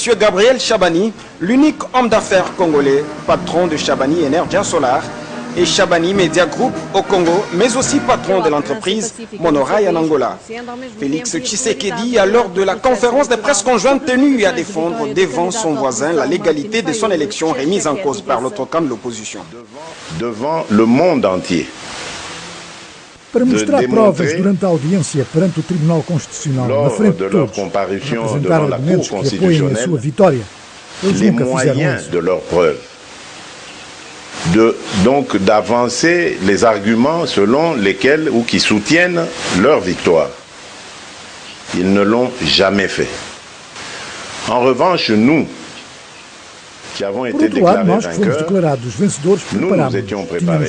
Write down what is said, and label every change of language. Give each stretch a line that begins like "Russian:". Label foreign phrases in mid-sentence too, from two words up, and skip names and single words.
French: Gabriel Chabani, l'unique homme d'affaires congolais, patron de Chabani Energia Solar et Chabani Media Group au Congo, mais aussi patron de l'entreprise Monorail en Angola. Félix Tshisekedi, à l'heure de la conférence de presse conjointe tenue à défendre devant son voisin la légalité de son élection remise en cause par l'autre camp de l'opposition. Devant le monde entier.
Portuguese: Para mostrar provas durante a audiência perante o Tribunal Constitucional, na frente de todos, apresentar argumentos que apoiem a sua vitória, eles nunca fizeram isso.
French: De leurs preuves. Donc d'avancer les arguments selon lesquels ou qui soutiennent leur victoire. Ils ne l'ont jamais fait. En revanche, nous, qui avons été déclarés vainqueurs, nous étions préparés.